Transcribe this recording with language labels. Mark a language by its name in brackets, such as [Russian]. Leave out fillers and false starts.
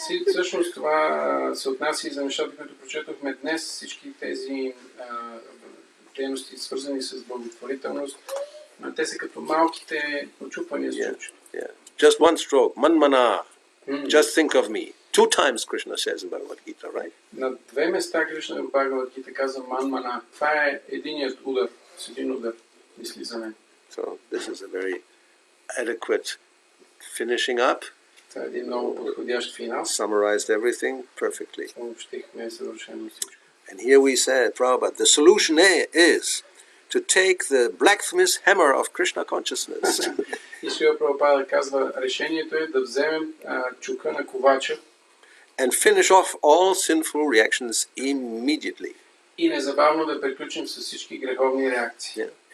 [Bulgarian] Всъщност това се отнася и за нещата, които прочетохме днес. Всички тези дейности, свързани с благотворителност, те са като малките почупвания с чукчето. [English] Just one stroke, manmana. Just think of me. 2 times Krishna says in Bhagavad Gita, right? [Bulgarian] На 2 места Кришна в Бхагавад Гита каза манмана. Това е единият удар, с един удар, мисли за мен. [English] So this is a very adequate finishing up. [Bulgarian] Това е един много подходящ финал. [English] Summarized everything perfectly. [Bulgarian] Обобщихме съвършено всичко. [English] And here we said, Prabhupada, the solution is to take the blacksmith's hammer of Krishna consciousness. [Bulgarian] И Шрила Прабхупада казва, решението е да вземем чука на ковача [English] and finish off all sinful reactions immediately. [Bulgarian] и незабавно да приключим с всички греховни реакции.